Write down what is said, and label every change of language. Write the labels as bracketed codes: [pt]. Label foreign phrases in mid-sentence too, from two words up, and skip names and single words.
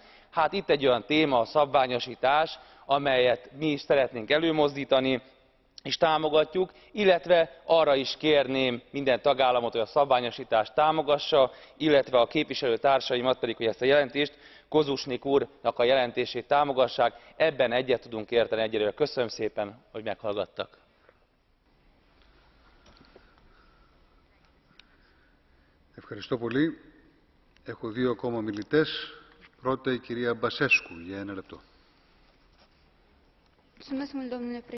[hu] Hát itt egy olyan téma, a szabványosítás, amelyet mi is szeretnénk előmozdítani, és támogatjuk, illetve arra is kérném minden tagállamot, hogy a szabványosítást támogassa, illetve a képviselőtársaimat pedig, hogy ezt a jelentést, Kožušník úrnak a jelentését támogassák. Ebben egyet tudunk érteni egyelőre. Köszönöm szépen, hogy meghallgattak. [el] Ευχαριστώ πολύ. Έχω δύο ακόμα μιλητές. Πρώτα η κυρία Μπασέσκου για 1 λεπτό.